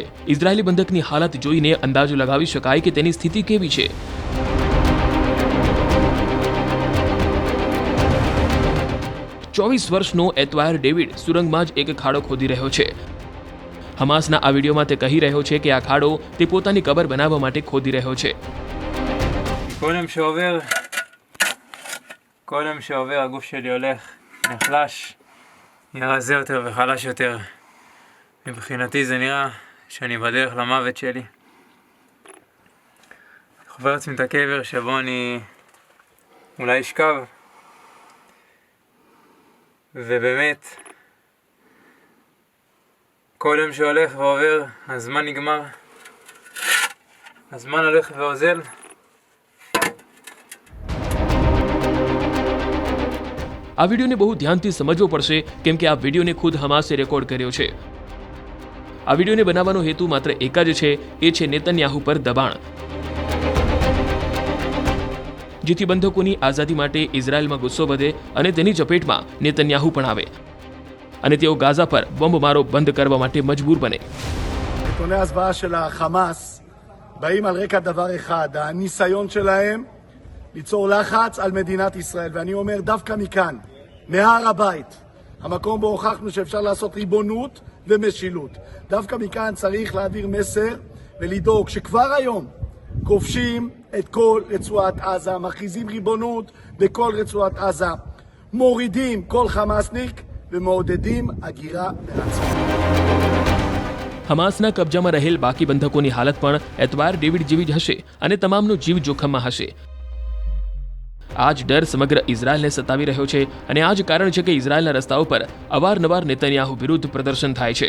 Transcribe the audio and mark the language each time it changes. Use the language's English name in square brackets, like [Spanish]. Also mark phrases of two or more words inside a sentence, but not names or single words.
[Gujarati] ઇઝરાયેલી બંધકની હાલત જોઈને અંદાજો લગાવી શકાય કે તેની સ્થિતિ કેવી છે। 24 વર્ષનો એત્વાયર ડેવિડ સુરંગમાં જ એક ખાડો ખોદી રહ્યો છે। હમાસના આ વિડીયોમાં તે કહી રહ્યો છે કે આ ખાડો તે પોતાની કબર બનાવવા માટે ખોદી રહ્યો છે। [Hebrew] כל יום שעובר הגוף שלי הולך, נחלש, נראה רזה יותר וחלש יותר. מבחינתי זה נראה שאני בדרך למוות שלי. חובר לעצמי את הקבר שבו אני אולי אשכב. ובאמת, כל יום שהולך ועובר, הזמן נגמר. הזמן הולך ואוזל. [Gujarati] આ વિડીયોને બહુ ધ્યાનથી સમજવો પડશે, કેમ કે આ વિડીયોને ખુદ હમાસે રેકોર્ડ કર્યો છે। આ વિડીયોને બનાવવાનો હેતુ માત્ર એક જ છે, એ છે નેતન્યાહુ પર દબાણ, જેથી બંધકોની આઝાદી માટે ઇઝરાયલમાં ગુસ્સો વધે અને તેની ચપેટમાં નેતન્યાહુ પણ આવે અને તેઓ ગાઝા પર બોમ્બમારો બંધ કરવા માટે મજબૂર બને। [Hebrew] נתוני ההזוועה של החמאס באים על רקע דבר אחד, הניסיון שלהם ליצור לחץ על מדינת ישראל, ואני אומר דווקא מכאן, מהר הבית, המקום בו הוכחנו שאפשר לעשות ריבונות ומשילות, דווקא מכאן צריך להעביר מסר ולדאוג שכבר היום כובשים את כל רצועת עזה, מכריזים ריבונות בכל רצועת עזה, מורידים כל חמאסניק ומעודדים הגירה לעצמם। [Gujarati] હમાસના કબજામાં રહેલ બાકી બંધકોની હાલત પણ એત્વાયર ડેવિડ જેવી જ હશે અને તમામનો જીવ જોખમમાં હશે। આ જ ડર સમગ્ર ઇઝરાયલને સતાવી રહ્યો છે અને આ જ કારણ છે કે ઇઝરાયલના રસ્તાઓ પર અવારનવાર નેતન્યાહુ વિરુદ્ધ પ્રદર્શન થાય છે।